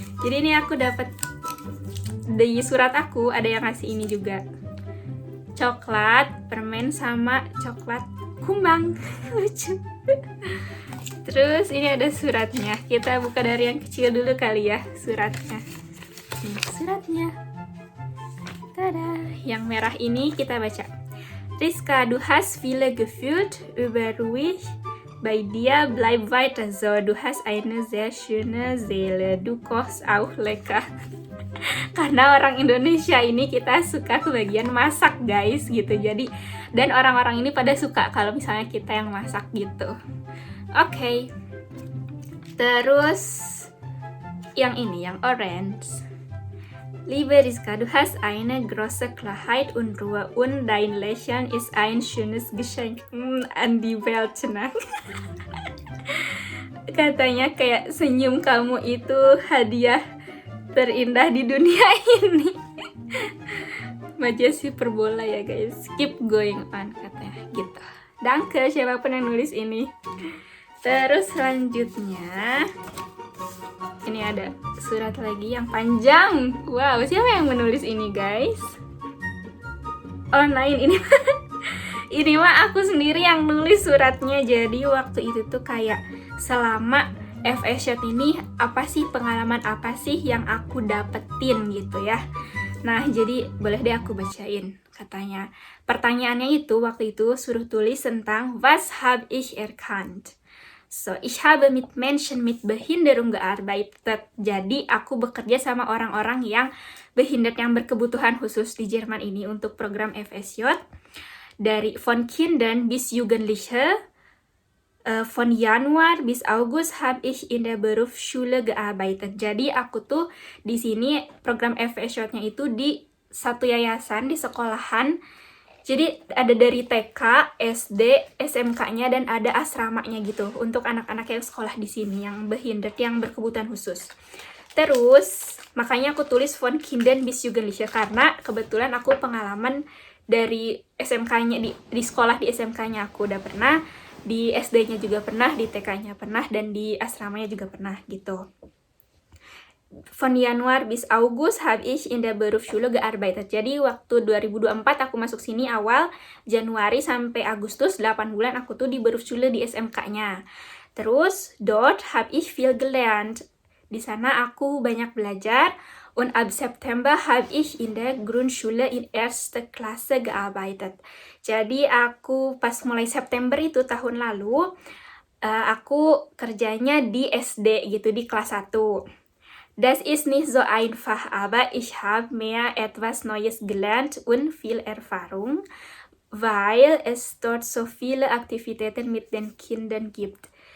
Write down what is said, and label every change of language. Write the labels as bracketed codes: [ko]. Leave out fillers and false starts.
[id] Jadi ini aku dapat di surat aku, ada yang ngasih ini juga, coklat permen sama coklat kumbang. Lucu. Terus ini ada suratnya. Kita buka dari yang kecil dulu kali ya suratnya. Ini suratnya. Tada. Yang merah ini kita baca. [de] Rizka, du hast viele gefühlt über ruhig. Bei dir bleib weiter so. Du hast eine sehr schöne Seele. Du kochst auch lecker. [id] Karena orang Indonesia ini kita suka kebagian masak guys gitu. Jadi dan orang-orang ini pada suka kalau misalnya kita yang masak gitu. Oke. Terus yang ini, yang orange. [de] Liebe Rizka, du hast eine große Klarheit und Ruhe und dein Lächeln ist ein schönes Geschenk an die Welt. [id] Katanya kayak senyum kamu itu hadiah terindah di dunia ini. Baca si perbola ya guys. [en] Keep going on [id] katanya gitu. Danke siapapun yang nulis ini. Terus selanjutnya ini ada surat lagi yang panjang. Wow, siapa yang menulis ini guys? Online ini. Ini mah aku sendiri yang nulis suratnya. Jadi waktu itu tuh kayak selama FSJ ini apa sih, pengalaman apa sih yang aku dapetin gitu ya. Nah, jadi boleh deh aku bacain. Katanya, pertanyaannya itu waktu itu suruh tulis tentang [de] was habe ich erkannt. So, ich habe mit Menschen mit Behinderung gearbeitet. [id] Jadi, aku bekerja sama orang-orang yang behindert, yang berkebutuhan khusus di Jerman ini untuk program FSJ. [de] Dari von Kindern bis Jugendliche, von Januar bis August habe ich in der Berufsschule gearbeitet. [id] Jadi, aku tuh di sini program FSJ-nya itu di satu yayasan, di sekolahan. Jadi ada dari TK, SD, SMK-nya, dan ada asramanya gitu untuk anak-anak yang sekolah di sini yang behindert, yang berkebutuhan khusus. Terus makanya aku tulis [de] von Kindern bis Jugendliche [id] karena kebetulan aku pengalaman dari SMK-nya di sekolah di SMK-nya aku udah pernah, di SD-nya juga pernah, di TK-nya pernah, dan di asramanya juga pernah gitu. [de] Von Januar bis August habe ich in der Berufsschule gearbeitet. [id] Jadi waktu 2024 aku masuk sini awal Januari sampai Agustus 8 bulan aku tuh di Berufsschule di SMK-nya. Terus [de] dort habe ich viel gelernt. [id] Di sana aku banyak belajar [de] Und ab September habe ich in der Grundschule in erste Klasse gearbeitet. [id] Jadi aku pas mulai September itu tahun lalu, aku kerjanya di SD gitu, di kelas 1. [de] Das ist nicht so einfach, aber ich habe mehr etwas Neues gelernt und viel Erfahrung, weil es dort so viele Aktivitäten mit den Kindern gibt.